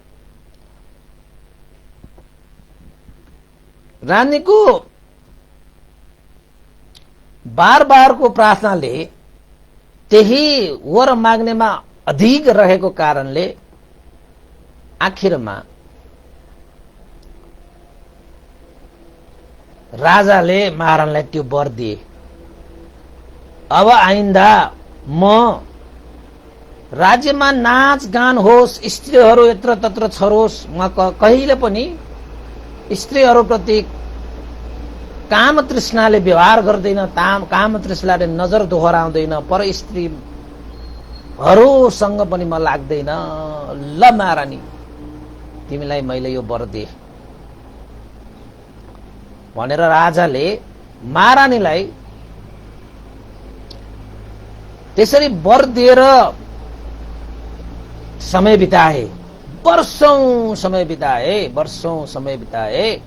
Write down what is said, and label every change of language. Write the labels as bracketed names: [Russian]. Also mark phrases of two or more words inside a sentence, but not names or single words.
[Nepali] रानीको बार बारको प्रार्थनाले त्यही वर माग्नेमा अधिक रहेको कारणले आखिरमा राजाले महारानीलाई त्यो वर दिए। अब आइन्दा म राज्यमा नाच गान होस्, स्त्रीहरू यत्र तत्र छरोस्, म कहिले पनि स्त्रीहरूप्रति काम तृष्णाले व्यवहार गर्दैन, काम तृष्णाले नजर दोहोराउँदैन, पर स्त्रीहरूसँग पनि म लाग्दैन। ल महारानी, तिमीलाई मैले यो वर दिए भनेर राजाले महारानीलाई त्यसरी वर दिएर समय बिताए, वर्षौं समय बिताए।